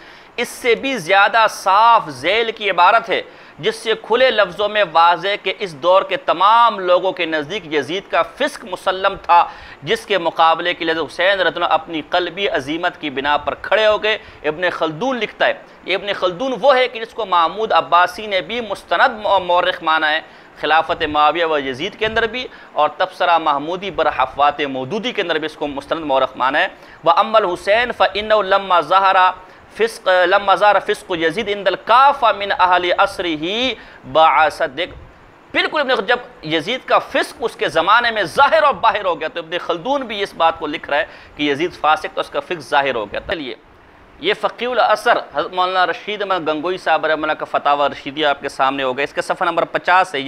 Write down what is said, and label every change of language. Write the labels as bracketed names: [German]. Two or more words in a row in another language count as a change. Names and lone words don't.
[Urdu] اس سے بھی زیادہ صاف ذیل کی عبارت ہے جس سے کھلے لفظوں میں واضح کہ اس دور کے تمام لوگوں کے نزدیک یزید کا فسق مسلم تھا، جس کے مقابلے کے لیے حسین [Arabic] رضی اللہ عنہ [Urdu] اپنی قلبی عظیمت کی بنا پر کھڑے ہو گئے۔ ابن خلدون لکھتا ہے، ابن خلدون وہ ہے کہ جس کو محمود عباسی نے بھی مستند مورخ مانا ہے، خلافت معاویہ و یزید کے اندر بھی، اور تبصرہ محمودی بر حفوات مودودی کے اندر بھی اس کو مستند مورخ مانا ہے۔ [Arabic] وَأَمَّا الْحُسَيْنُ فَإِنَّهُ لَمَّا ظَهَرَ فِسْقُ يَزِيدَ عِنْدَ الْكَافَةِ مِنْ أَهْلِ عَصْرِهِ بَعَثَ [Urdu] بالکل جب یزید کا فسق اس کے زمانے میں ظاہر اور باہر ہو گیا تو ابن خلدون بھی اس بات کو لکھ رہا ہے کہ یزید فاسق تو اس کا فسق ظاہر ہو گیا۔ چلیے یہ فقیہ الاثر حضرت مولانا رشید احمد گنگوئی صاحب [Arabic] رحمہ اللہ [Urdu] کا فتاوی رشیدیہ آپ کے سامنے ہوگا۔ اس کے صفحہ نمبر 50 ہے۔